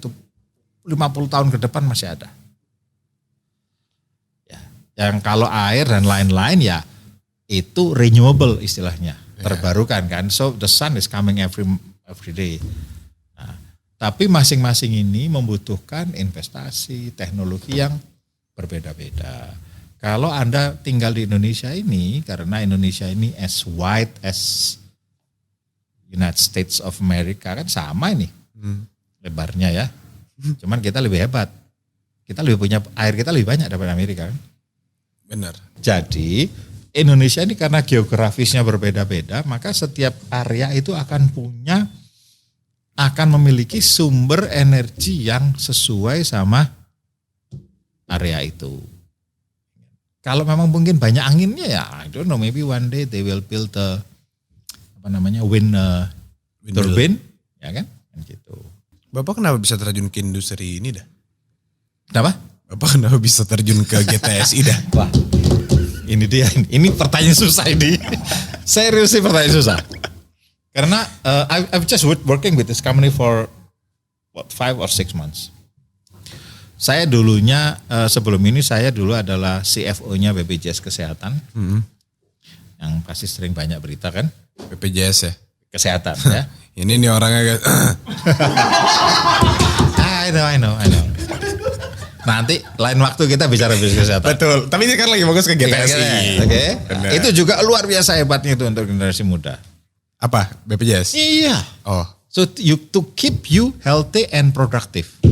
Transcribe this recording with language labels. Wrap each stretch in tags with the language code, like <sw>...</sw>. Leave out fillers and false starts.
<id>Itu 50 tahun ke depan masih ada. Ya, yang kalau air dan lain-lain ya itu renewable istilahnya, terbarukan kan.</id> <en>So the sun is coming every day.</en> <id>Nah, tapi masing-masing ini membutuhkan investasi, teknologi yang berbeda-beda. Kalau Anda tinggal di Indonesia ini, karena Indonesia ini</id> <en>as wide as United States of America</en> <id>kan sama ini lebarnya ya. Cuman kita lebih hebat. Kita lebih punya air, kita lebih banyak daripada Amerika kan. Benar. Jadi Indonesia ini karena geografisnya berbeda-beda, maka setiap area itu akan punya akan memiliki sumber energi yang sesuai sama area itu. Kalau memang mungkin banyak anginnya ya,</id> <en>I don't know, maybe one day they will build wind turbine,</en> <id>ya kan? Gitu. Bapak kenapa bisa terjun ke industri ini dah? Kenapa? Bapak kenapa bisa terjun ke GTSI dah? Wah, ini dia. Ini pertanyaan susah ini. Serius sih pertanyaan susah.</id> <en>Karena I've just working with this company for 5 or 6 months.</en> <id>Saya dulunya sebelum ini saya dulu adalah CFO-nya BPJS Kesehatan. Yang pasti sering banyak berita kan? BPJS ya? Kesehatan ya. Ini nih orangnya guys.</id> <en>I know.</en> <id>Nanti lain waktu kita bicara bisnis kesehatan. Betul. Tapi ini kan lagi fokus ke GTSI. Oke. Itu juga luar biasa hebatnya itu untuk generasi muda. Apa? BPJS? Iya. Oh.</id> <en>So to keep you healthy and productive.</en>